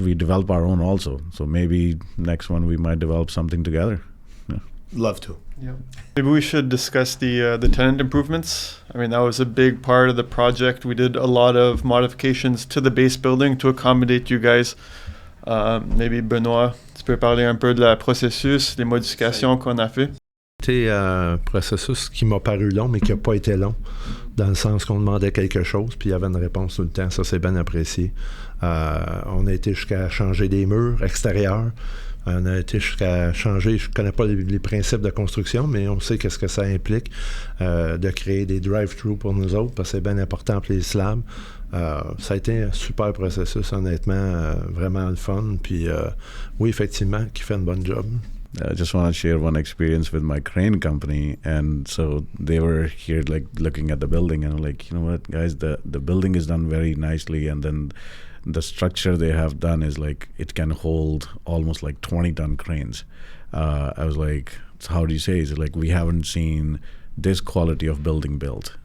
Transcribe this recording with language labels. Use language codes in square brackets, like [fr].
[en] We develop our own also. So maybe next one we might develop something together. Yeah. Love to. Yeah. Maybe we should discuss the tenant improvements. I mean, that was a big part of the project. We did a lot of modifications to the base building to accommodate you guys. Maybe [fr] Benoit, tu peux parler un peu de la processus, les modifications qu'on a fait. C'était un processus qui m'a paru long, mais qui n'a pas été long, dans le sens qu'on demandait quelque chose, puis il y avait une réponse tout le temps. Ça, c'est bien apprécié. On a été jusqu'à changer des murs extérieurs. On a été jusqu'à changer, je ne connais pas les principes de construction, mais on sait qu'est-ce que ça implique de créer des drive-thru pour nous autres, parce que c'est bien important pour les slabs. Ça a été un super processus, honnêtement, vraiment le fun. Puis oui, effectivement, qui fait une bonne job. [en] I just want to share one experience with my crane company. And so they were here, like, looking at the building, and I'm like, you know what, guys, the building is done very nicely, and then the structure they have done is like, it can hold almost like 20-ton cranes. I was like, how do you say? Is it like, we haven't seen this quality of building built.